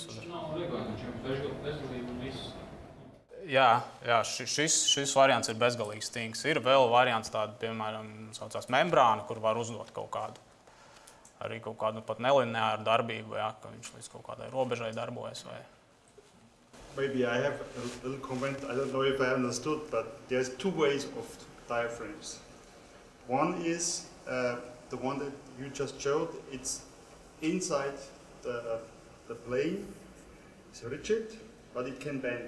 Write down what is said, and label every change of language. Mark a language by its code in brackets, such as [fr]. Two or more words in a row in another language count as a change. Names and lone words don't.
[lv] Viņš nav vieglāk, viņš ir bezgalīgi un viss. Jā, šis variants ir bezgalīgi stingrs. Ir vēl variants tāda, piemēram, saucās membrāna, kur var uzdot kaut kādu pat nelineāru darbību, ka viņš līdz kaut kādai robežai darbojas. [en] Maybe I have a little comment. I don't know if I understood, but there's two ways of diaphragms. One is the one that you just showed. It's inside the plane. It's rigid, but it can bend.